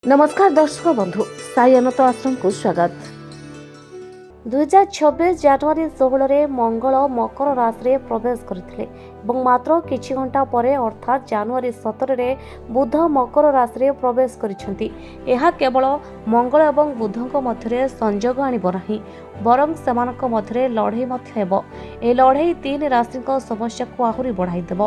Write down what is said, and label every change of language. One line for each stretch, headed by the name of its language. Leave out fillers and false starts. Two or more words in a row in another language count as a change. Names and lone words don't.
Odia: ନମସ୍କାର ଦର୍ଶକ ବନ୍ଧୁ ସାଈ ଅନନ୍ତ ଆଶ୍ରମ କୁ ସ୍ୱାଗତ। 2026 ଜାନୁଆରୀ 16 ମଙ୍ଗଳ ମକର ରାଶି ରେ ପ୍ରବେଶ କରିଥିଲେ ଏବଂ ମାତ୍ର କିଛି ଘଣ୍ଟା ପରେ ଅର୍ଥାତ୍ ଜାନୁଆରୀ 17ରେ ବୁଧ ମକର ରାଶିରେ ପ୍ରବେଶ କରିଛନ୍ତି। ଏହା କେବଳ ମଙ୍ଗଳ ଏବଂ ବୁଧଙ୍କ ମଧ୍ୟରେ ସଂଯୋଗ ଆଣିବ ନାହିଁ, ବରଂ ସେମାନଙ୍କ ମଧ୍ୟରେ ଲଢ଼େଇ ମଧ୍ୟ ହେବ। ଏହି ଲଢ଼େଇ ତିନି ରାଶିଙ୍କ ସମସ୍ୟାକୁ ଆହୁରି ବଢ଼ାଇଦେବ।